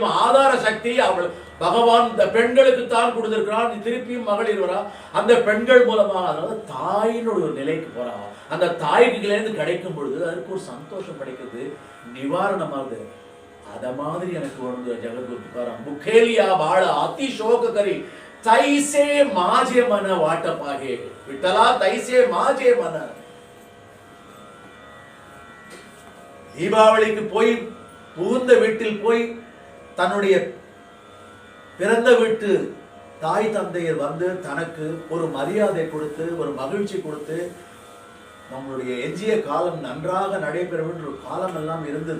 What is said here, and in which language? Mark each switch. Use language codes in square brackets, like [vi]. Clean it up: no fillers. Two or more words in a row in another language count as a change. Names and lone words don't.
[ta] ஆதார சக்தி அவள் பகவான் இந்த பெண்களுக்கு தான் கொடுத்திருக்கிறான். திருப்பியும் மகளிர் வரா, அந்த பெண்கள் மூலமாக. அதனால தாயினுடைய ஒரு நிலைக்கு போறா. அந்த தாய்கிலேருந்து கிடைக்கும் பொழுது அதுக்கு ஒரு சந்தோஷம் கிடைக்கிறது, நிவாரணமாகுது. அத மாதிரி எனக்கு வந்து ஜெகத்குரு துகாராம் [mr] भुकेलिया बाळ अति शोक करी तैसे माझे मन वाटपागे विठ्ठला तैसे माझे मन [ta] தீபாவளிக்கு போய் புகுந்த வீட்டில் போய் தன்னுடைய பிறந்த வீட்டு தாய் தந்தையர் வந்து தனக்கு ஒரு மரியாதை கொடுத்து ஒரு மகிழ்ச்சி கொடுத்து நம்மளுடைய எஞ்சிய காலம் நன்றாக நடைபெறும் என்ற காலம் எல்லாம் இருந்தது.